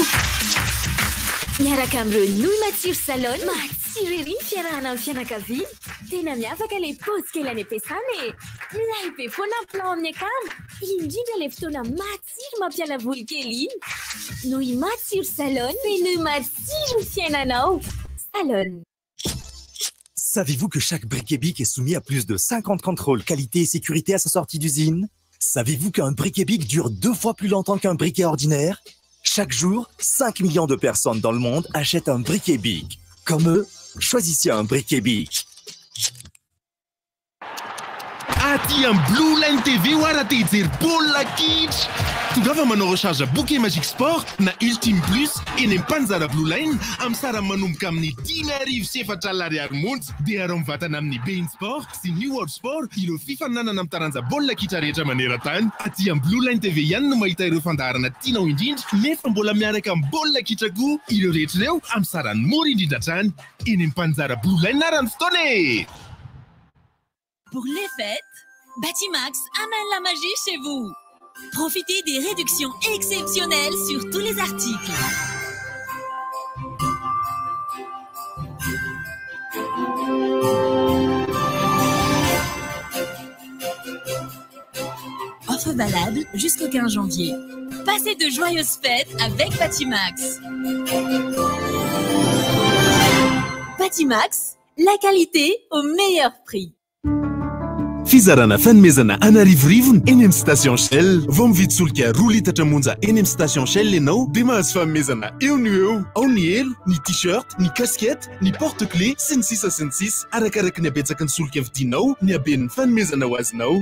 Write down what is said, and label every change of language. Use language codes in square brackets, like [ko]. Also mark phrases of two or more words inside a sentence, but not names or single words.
[mg] Miaraka amin'ireo Louis Matsir Salon, matsiro ery ny fiarahana amin'ny fianakaviana. Tena miavaka ilay paozy kely any am-piasana e. Milay be foana ny plan amin'ny akamo. Indrindra ilay fotoana matsiro mampiala voly kely iny. Louis Matsir Salon, c'est Louis matsiro ny fiainanao. Salon. [fr] Savez-vous que chaque briquet Bic est soumis à plus de 50 contrôles qualité et sécurité à sa sortie d'usine? Savez-vous qu'un briquet Bic dure 2 fois plus longtemps qu'un briquet ordinaire? Chaque jour, 5 millions de personnes dans le monde achètent un briquet Bic. Comme eux, choisissez un briquet Bic. [mg] Aty amin'ny Blue Line TV oara te hijery baolina kitra. Tonga manao [fr] recharge bouquet [mg] Magic Sport na Ultime Plus eny am-panjara Blue Line amin'ny sara manomboka amin'ny 10,400 ariary montsy dia arao mivatana amin'ny Bein Sport sy New World Sport ireo fifaninanana amin'ny taranja baolina kitra rehetra maneran-tany. Aty amin'ny Blue Line TV ihany no mahita ireo fandaharana tianao indrindra nefa mbola miaraka amin'ny baolina kitra koa ireo rehetra ireo amin'ny sarany mora indrindra hatrany eny am-panjara Blue Line narany fotoana e. [fr] Pour les fêtes, Batimax amène la magie chez vous. Profitez des réductions exceptionnelles sur tous les articles. Offre valable jusqu'au 15 janvier. Passez de joyeuses fêtes avec Batimax. Batimax, la qualité au meilleur prix. [mg] Fizarana fanomezana anarivorivo eny amin'ny station Shell. Vao mividy solika 2 litatra monja eny amin'ny station Shell ianao dia mahazo fanomezana eo no eo. Ao ny elo, ny t-shirt, ny casquette, ny porte-clés sy ny sisa arakaraka ny abetsaka ny solika vidinao, ny haben'ny fanomezana ho azonao.